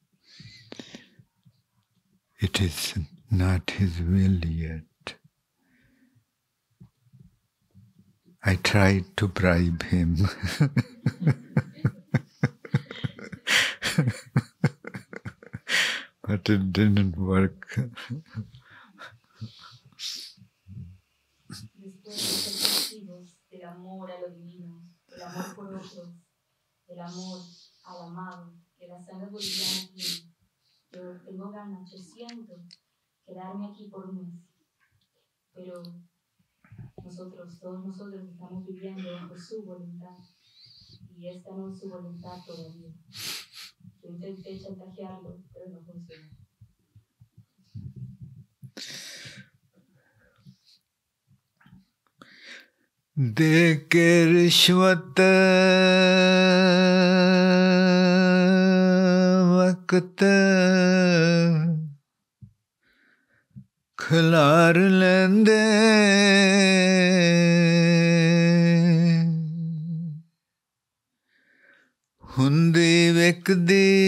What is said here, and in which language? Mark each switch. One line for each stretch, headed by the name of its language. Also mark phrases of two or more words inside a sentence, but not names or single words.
English: It is not His will yet. I tried to bribe Him. But it didn't work.
Spanish: Después de ser testigos del amor a lo divino, del amor por otros, del amor al amado, que la sangre boliviana tiene, yo tengo ganas, yo siento quedarme aquí por un mes. Pero nosotros, todos nosotros estamos viviendo bajo su voluntad. Y esta no es su voluntad todavía. Yo intenté chantajearlo, pero no funcionó.
Punjabi: ਦੇ ਕੇ ਰਿਸ਼ਵਤ ਵਕਤ ਖਿਲਾਰ ਲੈਂਦੇ ਹੁੰਦੀ ਵਿਕਦੀ